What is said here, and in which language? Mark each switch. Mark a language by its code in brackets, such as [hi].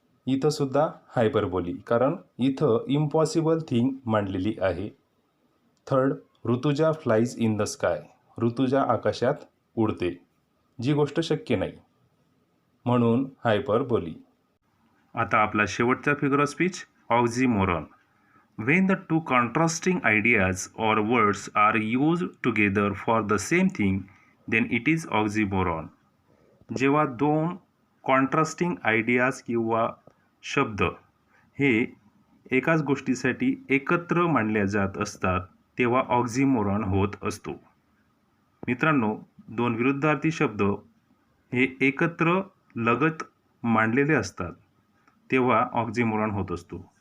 [mr] इथं सुद्धा हायपरबोली, कारण इथं इम्पॉसिबल थिंग मांडलेली आहे. [en] Third, Rutuja flies in the sky. [mr] Rutuja आकाशात उडते, जी गोष्ट शक्य नाही, म्हणून हायपरबोली. आता आपला शेवटचा figure of speech, ऑक्झिमोरॉन. [en] When the two contrasting ideas or words are used together for the same thing, then it is oxymoron. [mr] जेव्हा दोन कॉन्ट्रास्टिंग आयडियाज किंवा शब्द हे एकाच गोष्टीसाठी एकत्र मांडल्या जात असतात, तेव्हा ऑक्झिमोरॉन होत असतो. मित्रांनो, दोन विरुद्धार्थी शब्द हे एकत्र लगत मांडलेले असतात, तेव्हा ऑक्झिमोरॉन होत असतो.